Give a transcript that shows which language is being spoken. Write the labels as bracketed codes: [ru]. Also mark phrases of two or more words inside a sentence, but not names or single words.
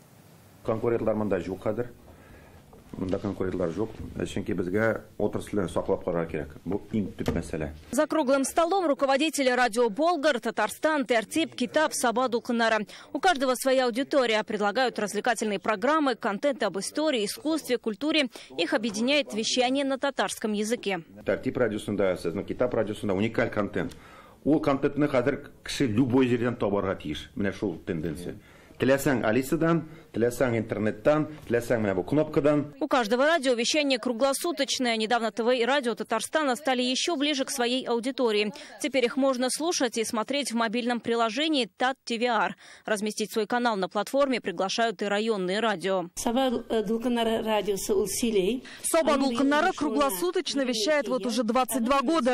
[ru] За круглым столом руководители радио «Болгар», «Татарстан», «Тертип», «Китап», «Сабаду», «Кынара». У каждого своя аудитория. Предлагают развлекательные программы, контент об истории, искусстве, культуре. Их объединяет вещание на татарском языке. [tt] «Тертип» радиосында, «Китап» радиосында уникаль контент. Ол контентны хәзер кеше любой жерден табарга тиеш. Менә шул тенденция. Теләсәң Алисадан, теләсәң интернеттан, теләсәң менә бу кнопкадан. [ru] У каждого радио вещание круглосуточное. Недавно ТВ и радио Татарстана стали еще ближе к своей аудитории. Теперь их можно слушать и смотреть в мобильном приложении ТАТ-ТВР. Разместить свой канал на платформе приглашают и районные радио. Сабаду-Кынара круглосуточно вещает вот уже 22 года.